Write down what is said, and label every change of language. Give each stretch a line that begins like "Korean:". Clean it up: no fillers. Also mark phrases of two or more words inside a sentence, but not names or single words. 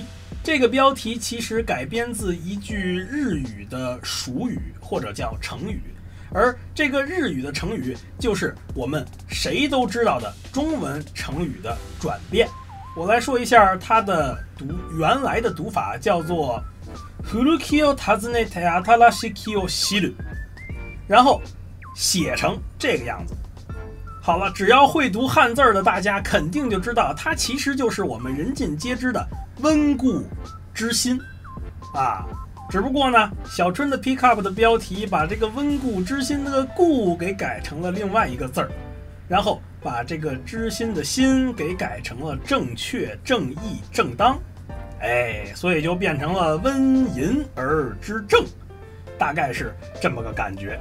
Chinese: 这个标题其实改编自一句日语的俗语或者叫成语，而这个日语的成语就是我们谁都知道的中文成语的转变。我来说一下它的原来的读法，叫做
Japanese: 古きを訪ねて新しきを知る，
Chinese: 然后写成这个样子。好了，只要会读汉字的大家肯定就知道，它其实就是我们人尽皆知的温故知新啊。只不过呢，小春的
English: pick up
Chinese: 的标题把这个温故知新的故给改成了另外一个字儿，然后把这个知新的新给改成了正确、正义、正当，所以就变成了温淫而知正，大概是这么个感觉。